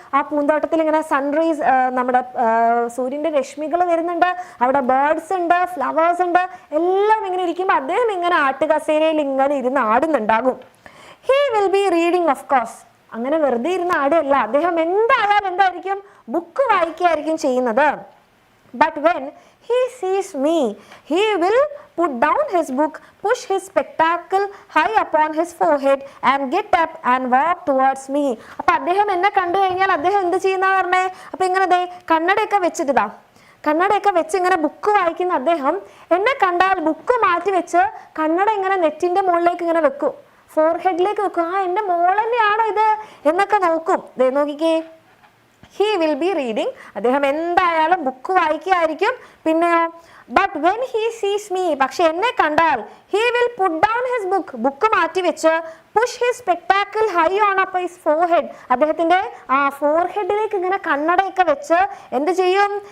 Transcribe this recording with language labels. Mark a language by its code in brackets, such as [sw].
[ml] ആ പൂന്തോട്ടത്തിൽ ഇങ്ങനെ സൺറൈസ്, നമ്മുടെ സൂര്യന്റെ രശ്മികൾ വരുന്നുണ്ട്. അവിടെ ബേർഡ്സ് ഉണ്ട്, ഫ്ലവേഴ്സ് ഉണ്ട്, എല്ലാം ഇങ്ങനെ ഇരിക്കുമ്പോൾ അദ്ദേഹം ഇങ്ങനെ ആട്ടുകസേരയിൽ ഇങ്ങനെ ഇരുന്ന് ആടുന്നുണ്ടാകും. [en] He will be reading of course. [ml] അങ്ങനെ വെറുതെ ഇരുന്ന് ആടുകയല്ല, അദ്ദേഹം എന്തായാലും എന്തായിരിക്കും? ബുക്ക് വായിക്കുകയായിരിക്കും ചെയ്യുന്നത്. [en] But when he sees me, he will put down his book, push his spectacle high upon his forehead and get up and walk towards me. [ml] അപ്പോൾ അദ്ദേഹം എന്നെ കണ്ടു കഴിഞ്ഞാൽ അദ്ദേഹം എന്ത് ചെയ്യുന്ന പറഞ്ഞേ? അപ്പോൾ ഇങ്ങനെ ദേ കണ്ണടയൊക്കെ വെച്ചിട്ടാ, കണ്ണടയൊക്കെ വെച്ച് ഇങ്ങനെ ബുക്ക് വായിക്കുന്ന അദ്ദേഹം എന്നെ കണ്ടാൽ ബുക്ക് മാറ്റി വെച്ച് കണ്ണട ഇങ്ങനെ നെറ്റിന്റെ മുകളിലേക്ക് ഇങ്ങനെ വെക്കും, ഫോർഹെഡിലേക്ക് വെക്കും. എൻ്റെ മോൾ തന്നെയാണോ ഇത് എന്നൊക്കെ നോക്കും. ദേ നോക്കിക്കേ, [en] he will be reading. [ml] അദ്ദേഹം എന്തായാലും ബുക്ക് വായിക്കുകയായിരിക്കും. പിന്നെയോ, [en] but when he sees me, [ml] പക്ഷെ എന്നെ കണ്ടാൽ [en] he will put down his book, [ml] book മാറ്റി വെച്ച് [en] push his spectacle high on up his forehead, [ml] അദ്ദേഹത്തിന്റെ ഫോർഹെഡിലേക്ക് ഇങ്ങനെ കണ്ണടയൊക്കെ വെച്ച് എന്ത് ചെയ്യും?